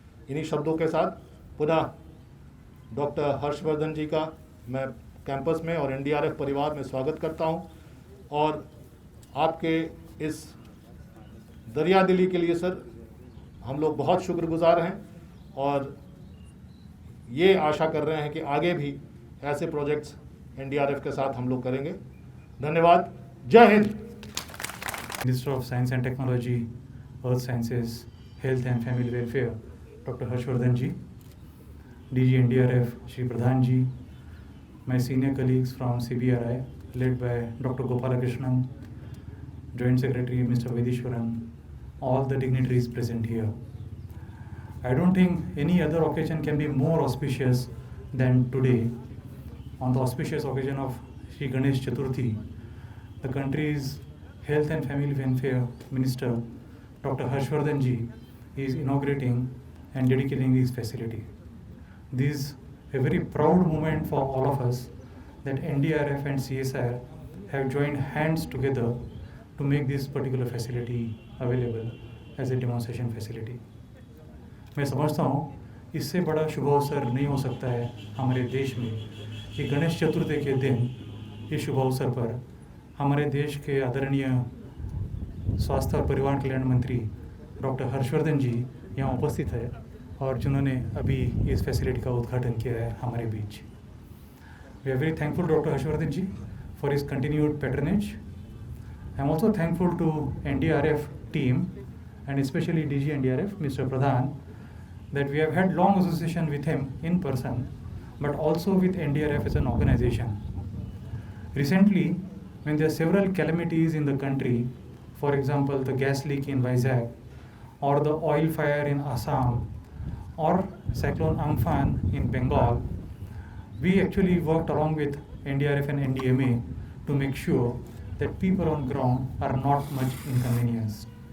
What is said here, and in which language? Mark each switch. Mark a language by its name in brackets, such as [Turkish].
[Hindi] इन्हीं शब्दों के साथ पुनः डॉक्टर हर्षवर्धन जी का मैं कैंपस में और NDRF परिवार में स्वागत करता हूं, और आपके इस दरिया दिली के लिए सर हम लोग बहुत शुक्रगुजार हैं और ये आशा कर रहे हैं कि आगे भी ऐसे प्रोजेक्ट्स NDRF के साथ हम लोग करेंगे। धन्यवाद। जय Hind. [English] Minister of Science and Technology, Earth Sciences, Health and Family Welfare, Dr. Harshvardhan ji, DG NDRF, Shri Pradhan ji, my senior colleagues from CBRI, led by Dr. Gopalakrishnan, Joint Secretary Mr. Vedishwaran, all the dignitaries present here. I don't think any other occasion can be more auspicious than today. On the auspicious occasion of Shri Ganesh Chaturthi, the country's Health and Family Welfare Minister, Dr. Harshvardhan ji, is inaugurating and dedicating this facility. This is a very proud moment for all of us that NDRF and CSIR have joined hands together to make this particular facility available as a demonstration facility. [Hindi] मैं समझता हूँ इससे बड़ा शुभ अवसर नहीं हो सकता है हमारे देश में कि गणेश चतुर्थी के दिन इस शुभ अवसर पर हमारे देश के आदरणीय स्वास्थ्य और परिवार कल्याण मंत्री डॉक्टर हर्षवर्धन जी यहाँ उपस्थित है और जिन्होंने अभी इस फैसिलिटी का उद्घाटन किया है हमारे बीच। [English] We are very thankful doctor Harshvardhan ji for his continued patronage. I am also thankful to NDRF team and especially DG NDRF, Mr. Pradhan, that we have had long association with him in person, but also with NDRF as an organization. Recently, when there are several calamities in the country, for example, the gas leak in Vizag, or the oil fire in Assam, or cyclone Amphan in Bengal, we actually worked along with NDRF and NDMA to make sure that people on ground are not much inconvenienced.